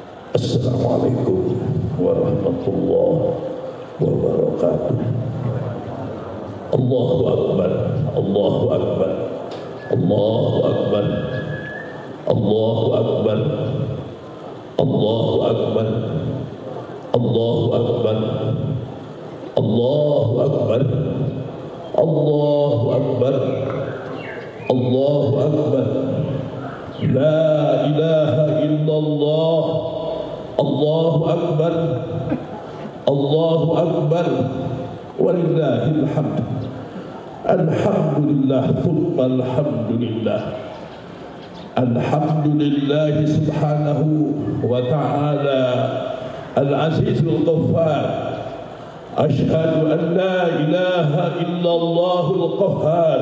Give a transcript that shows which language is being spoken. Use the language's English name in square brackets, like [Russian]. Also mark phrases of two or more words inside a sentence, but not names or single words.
[Arabic] السلام عليكم ورحمة الله وبركاته. الله أكبر، الله أكبر، الله أكبر، الله أكبر، الله أكبر، الله أكبر، الله أكبر، الله أكبر، الله أكبر. لا إله إلا الله. الله أكبر، الله أكبر، ولله الحمد. الحمد لله، ثم الحمد لله. الحمد لله سبحانه وتعالى العزيز الغفار. أشهد أن لا إله إلا الله القهار.